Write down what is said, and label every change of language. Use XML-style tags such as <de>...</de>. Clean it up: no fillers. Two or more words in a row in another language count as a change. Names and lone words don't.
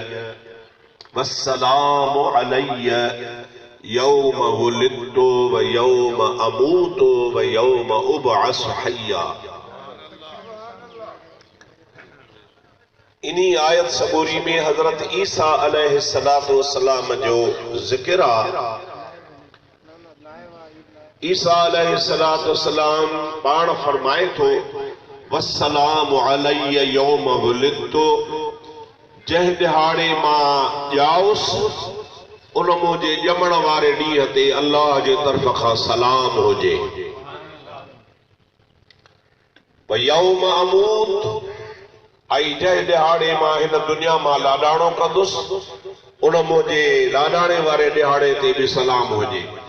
<ar>والسلام عليه يوم ولدت ويوم أموت ويوم أبعث حيا.</ar> <sd>इन्ही आयत सबूरी में हजरत ईसा</sd> <ar>عليه الصلاة والسلام</ar> <sd>जो जिक्र आहे। ईसा</sd> <ar>عليه الصلاة والسلام</ar> <sd>पाण फरमाए थो</sd> <ar>والسلام عليه يوم ولدت,</ar> <sd>जंहिं दिहाड़े मां ॼाउसि उन मुंहिंजे ॼमण वारे ॾींहं ते अल्लाह जे तरफ़ खां सलाम हुजे।</sd> <ar>ويوم أموت,</ar> <sd>ऐं जंहिं दिहाड़े मां हिन दुनिया मां लाॾाणो कंदुसि उन मुंहिंजे लाॾाणे वारे दिहाड़े ते बि सलाम हुजे।</sd>